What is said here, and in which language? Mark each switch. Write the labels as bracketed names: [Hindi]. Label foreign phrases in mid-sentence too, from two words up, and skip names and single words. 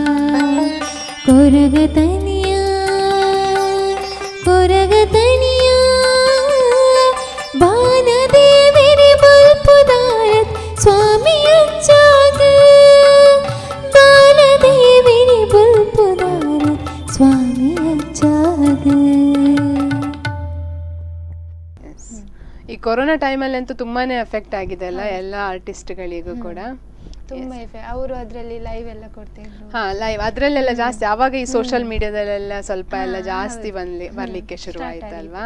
[Tulu] ಕೊರಗತನಿಯ ಕೊರಗತನಿಯ ಬಾನದೇವಿರಿ ಬಲ್ಪುದಾರತ್ ಸ್ವಾಮಿ ಅಜ್ಜಾಗ ಬಾನದೇವಿರಿ ಬಲ್ಪುದಾರತ್ ಸ್ವಾಮಿ ಅಜ್ಜಾಗ. [Kannada] ಈ ಕೊರೋನಾ ಟೈಮಲ್ಲಂತೂ ತುಂಬಾನೇ ಎಫೆಕ್ಟ್ ಆಗಿದೆ ಅಲ್ಲ ಎಲ್ಲ ಆರ್ಟಿಸ್ಟ್ಗಳಿಗೂ ಕೂಡ. ತುಂಬಾ ಅವರು ಅದರಲ್ಲಿ ಲೈವ್ ಎಲ್ಲ ಕೊಡ್ತಿದ್ರು. ಹಾ, ಲೈವ್ ಅದ್ರಲ್ಲೆಲ್ಲ ಜಾಸ್ತಿ ಆವಾಗ ಈ ಸೋಷಿಯಲ್ ಮೀಡಿಯಾದಲ್ಲೆಲ್ಲ ಸ್ವಲ್ಪ ಎಲ್ಲ ಜಾಸ್ತಿ ಬರ್ಲಿಕ್ಕೆ ಶುರು ಆಯ್ತಲ್ವಾ.